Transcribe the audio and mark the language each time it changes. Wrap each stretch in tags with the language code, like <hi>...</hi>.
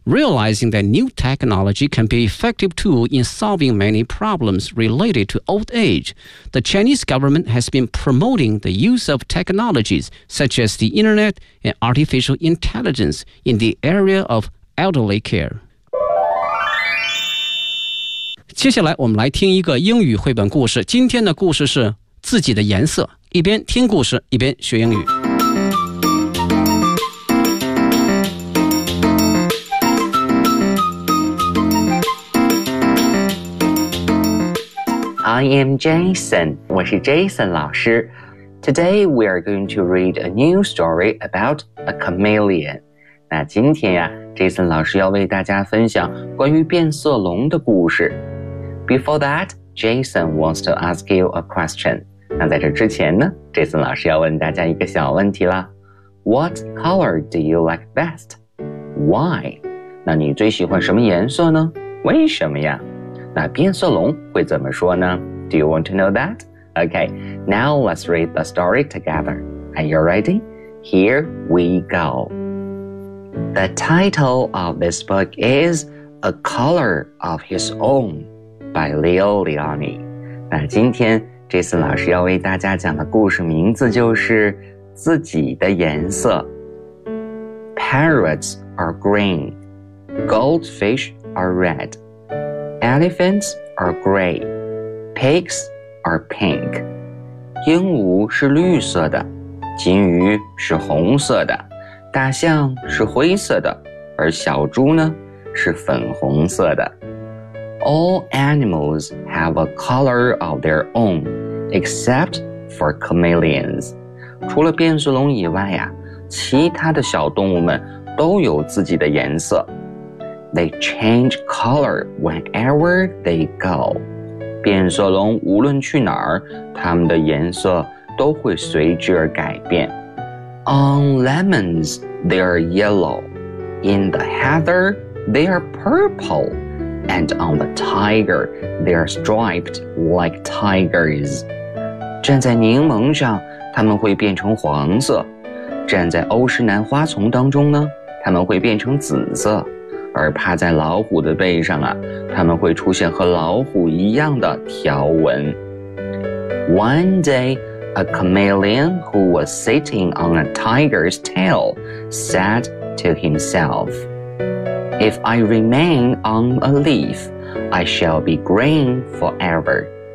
<en>Realizing that new technology can be an effective tool in solving many problems related to old age, the Chinese government has been promoting the use of technologies such as the internet and artificial intelligence in the area of elderly care.</en> <zh>接下来我们来听一个英语绘本故事。今天的故事是自己的颜色。一边听故事，一边学英语。</zh> <en>I am Jason，</en> <zh>我是 Jason 老师。</zh> <en>Today we are going to read a new story about a chameleon。</en> <zh>那今天呀 ，Jason 老师要为大家分享关于变色龙的故事。</zh> <en>Before that, Jason wants to ask you a question。</en> <zh>那在这之前呢，这次老师要问大家一个小问题啦。</zh> <en>What color do you like best? Why?</en> <zh>那你最喜欢什么颜色呢？为什么呀？那变色龙会怎么说呢？</zh> <en>Do you want to know that? Okay, now let's read the story together. Are you ready? Here we go. The title of this book is A Color of His Own by Leo Leoni.</en> <zh>那今天这次老师要为大家讲的故事名字就是自己的颜色。</zh> <en>Parrots are green. Goldfish are red. Elephants are gray. Pigs are pink.</en> <zh>鹦鹉是绿色的，金鱼是红色的，大象是灰色的，而小猪呢，是粉红色的。</zh> <en>All animals have a color of their own. Except for chameleons.</en> <zh>除了变色龙以外呀，其他的小动物们都有自己的颜色。</zh> <en>They change color wherever they go.</en> <zh>变色龙无论去哪儿，它们的颜色都会随之而改变。</zh> <en>On lemons, they are yellow. In the heather, they are purple. And on the tiger, they are striped like tigers.</en> <zh>站在柠檬上，它们会变成黄色；站在欧石南花丛当中呢，它们会变成紫色；而趴在老虎的背上啊，它们会出现和老虎一样的条纹。</zh> <en>One day, a chameleon who was sitting on a tiger's tail said to himself, "If I remain on a leaf, I shall be green forever."</en>